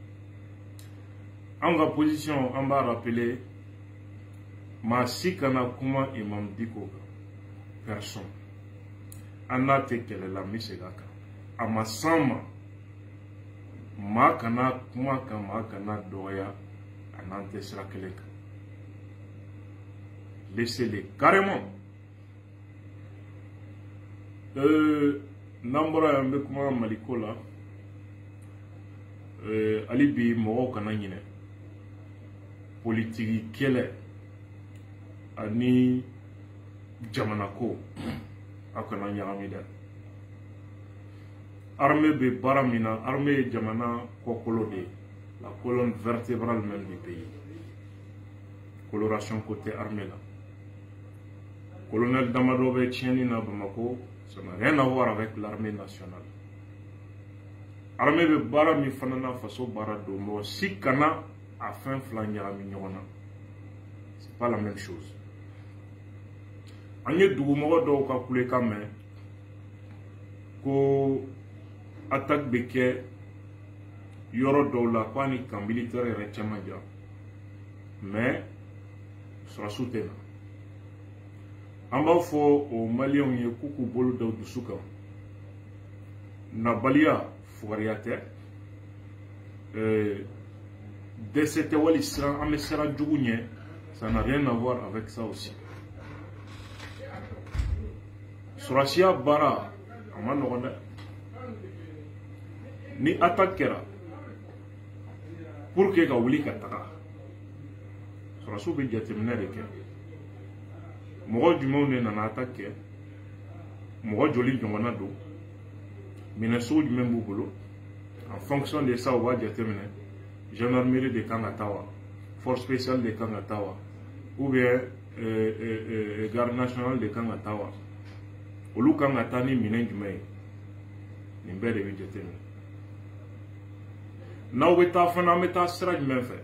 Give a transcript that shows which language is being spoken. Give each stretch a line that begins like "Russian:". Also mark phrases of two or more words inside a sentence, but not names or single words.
Bambara: An ka position an b'a rappeler, maa si kana kuma Imam Diko kan, personne. An n'a tɛ kɛlɛ la, n bɛ segin a kan. A ma s'an ma, maa kana kuma kan, maa kana dɔgɔya, a n'an tɛ sira kelen kan.
French: Laissez-les carrément.
Bambara: N'an bɔra yan, n bɛ kuma Maliko la. Hali bi mɔgɔw kana ɲinɛ. Politiki kɛlɛ ani jamana ko a kana ɲagami dɛ. Armée bɛ baara min na, armée ye jamana kɔkolo de ye,
French: la colonne vertébrale même du pays. Coloration côté armée la.
Bambara: Colonel Damadɔ bɛ tiɲɛni na Bamako,
French: ça n'a rien à voir avec l'armée nationale.
Bambara: Armée bɛ baara min fana na faso baara don, mɔgɔ si kana a fɛn fila ɲagami ɲɔgɔn na.
French: C'est pas la même chose.
Bambara: An ye dugumɔgɔ dɔw ka kulekan mɛn ko attaque bɛ kɛ yɔrɔ dɔw la ko ani
French: camp militaire
Bambara: yɛrɛ caman ja, mais sɔrɔsiw tɛ na. An b'a fɔ o maliyɛnw ye k'u k'u bolo da u dusu kan. Nabaliya fugariya tɛ, dɛsɛ tɛ wali siran, an bɛ siran jugu ɲɛ,
French: ça n'a rien à voir avec ça aussi.
Bambara: Sɔrɔsiya baara a ma nɔgɔn dɛ. Ni attaque kɛra
French: pour que
Bambara: ka wuli ka taga, sɔrɔsiw bɛ jateminɛ de kɛ. Mɔgɔ jumɛnw de nana attaque kɛ, mɔgɔ joli ɲɔgɔnna don, minɛsugu jumɛn b'u bolo,
French: en fonction de ça
Bambara: u b'a jateminɛ. Gendarmerie de kan ka taa wa,
French: force spéciale
Bambara: de kan ka taa wa,
French: ou bien garde nationale
Bambara: de kan ka taa wa. Olu kan ka taa ni minɛn jumɛn ye, nin bɛɛ de bɛ jateminɛ. N'aw bɛ taa fana, an bɛ taa sira jumɛn fɛ?